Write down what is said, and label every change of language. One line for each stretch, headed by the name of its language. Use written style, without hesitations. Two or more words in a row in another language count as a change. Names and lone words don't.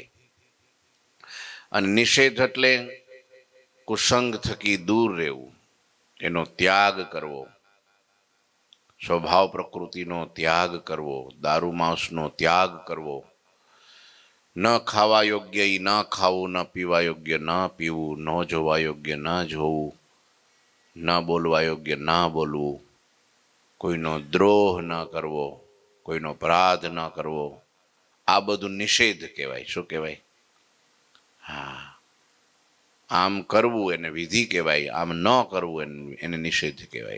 Gujarati: અને નિષેધ એટલે કુસંગ થકી દૂર રહેવું, એનો ત્યાગ કરવો, સ્વભાવ પ્રકૃતિનો ત્યાગ કરવો, દારૂ માંસનો ત્યાગ કરવો, ન ખાવા યોગ્ય ન ખાવું, ન પીવા યોગ્ય ન પીવું, ન જોવા યોગ્ય ન જોવું, ન બોલવા યોગ્ય ના બોલવું, કોઈનો દ્રોહ ન કરવો, કોઈનો અપરાધ ન કરવો, આ બધું નિષેધ કહેવાય. શું કહેવાય? હા, આમ કરવું એને વિધિ કહેવાય, આમ ન કરવું એને નિષેધ કહેવાય.